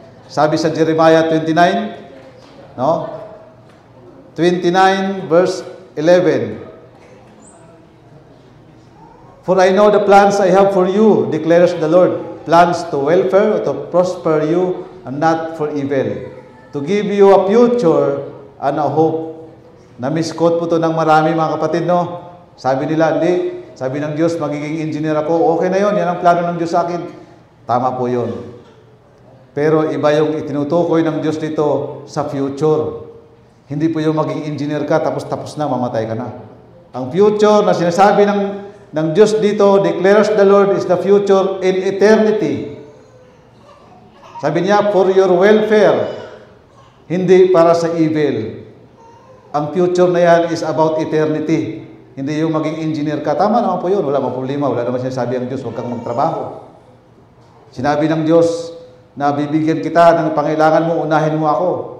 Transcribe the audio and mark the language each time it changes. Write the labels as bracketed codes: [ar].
[tl] Sabi sa Jeremiah 29, no? 29 verse 11. [en] For I know the plans I have for you, declares the Lord, plans to welfare, to prosper you, and not for evil, to give you a future and a hope. [tl] Na-misquote po ito ng marami mga kapatid, no? Sabi nila, hindi. Sabi ng Diyos, magiging engineer ako. Okay na yon, yan ang plano ng Diyos sa akin. Tama po yon. Pero iba yung itinutukoy ng Diyos dito sa future. Hindi po yung maging engineer ka, tapos na, mamatay ka na. Ang future na sinasabi ng Diyos dito, [en] declares the Lord, is the future in eternity. [tl] Sabi niya, [en] for your welfare, [tl] hindi para sa evil. Ang future na yan [en] is about eternity. [tl] Hindi yung maging engineer ka. Tama naman po yun. Wala mang problema. Wala naman sinasabi ang Diyos, huwag kang magtrabaho. Sinabi ng Diyos na bibigyan kita ng pangailangan mo, unahin mo ako.